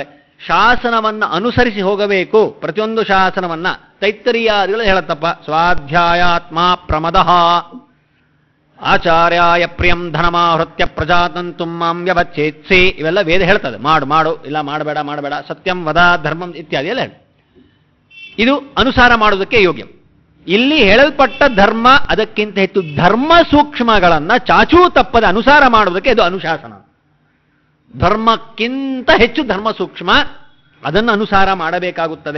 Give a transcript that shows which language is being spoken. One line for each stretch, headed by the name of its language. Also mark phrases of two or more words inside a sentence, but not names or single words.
Kannada: ಶಾಸನವನ್ನ ಅನುಸರಿಸಿ ಹೋಗಬೇಕು, ಪ್ರತಿಯೊಂದು ಶಾಸನವನ್ನ. ತೈತ್ತರೀಯಾದಿಗಳು ಹೇಳತ್ತಪ್ಪ,
Sanskrit: ಸ್ವಾಧ್ಯಾಯಾತ್ಮ ಪ್ರಮದಃ ಆಚಾರ್ಯಾಯ ಪ್ರಿಯಂ ಧನಮಾಹೃತ್ಯ ಪ್ರಜಾತಂತುಂ ಮಾಂ ವ್ಯವಚ್ಛೇತ್ಸಿ,
Kannada: ಇವೆಲ್ಲ ವೇದ ಹೇಳ್ತದೆ. ಮಾಡು, ಇಲ್ಲ ಮಾಡಬೇಡ,
Sanskrit: ಸತ್ಯಂ ವದ ಧರ್ಮಂ ಇತ್ಯಾದಿ
Kannada: ಎಲ್ಲ ಹೇಳಿ. ಇದು ಅನುಸಾರ ಮಾಡುವುದಕ್ಕೆ ಯೋಗ್ಯ. ಇಲ್ಲಿ ಹೇಳಲ್ಪಟ್ಟ ಧರ್ಮ, ಅದಕ್ಕಿಂತ ಹೆಚ್ಚು ಧರ್ಮ ಸೂಕ್ಷ್ಮಗಳನ್ನ ಚಾಚೂ ತಪ್ಪದ ಅನುಸಾರ ಮಾಡುವುದಕ್ಕೆ ಇದು ಅನುಶಾಸನ. ಧರ್ಮಕ್ಕಿಂತ ಹೆಚ್ಚು ಧರ್ಮ ಸೂಕ್ಷ್ಮ, ಅದನ್ನು ಅನುಸಾರ ಮಾಡಬೇಕಾಗುತ್ತದೆ.